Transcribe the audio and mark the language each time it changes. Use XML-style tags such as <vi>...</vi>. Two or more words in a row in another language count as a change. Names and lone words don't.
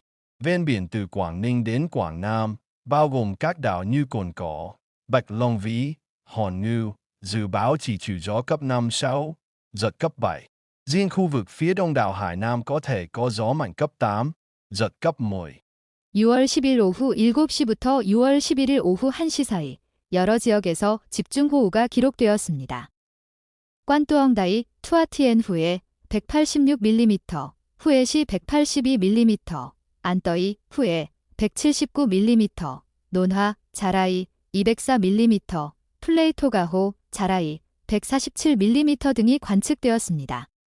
<vi>Ven biển từ Quảng Ninh đến Quảng Nam, bao gồm các đảo như Cồn Cỏ, Bạch Long Vĩ, Hòn Ngưu, dự báo chỉ trừ gió cấp 5-6, giật cấp 7. Riêng khu vực phía đông đảo Hải Nam có thể có gió mạnh cấp 8, giật cấp 10.</vi> <ko>6월 10일 오후 7시부터 6월 11일 오후 1시 사이 여러 지역에서 집중호우가 기록되었습니다. 관뚜엉다이, 투아티엔 후에 186mm, 후에시 182mm, 안떠이, 후에 179mm, 논하, 자라이, 204mm, 플레이토가호, 자라이, 147mm 등이 관측되었습니다.</ko>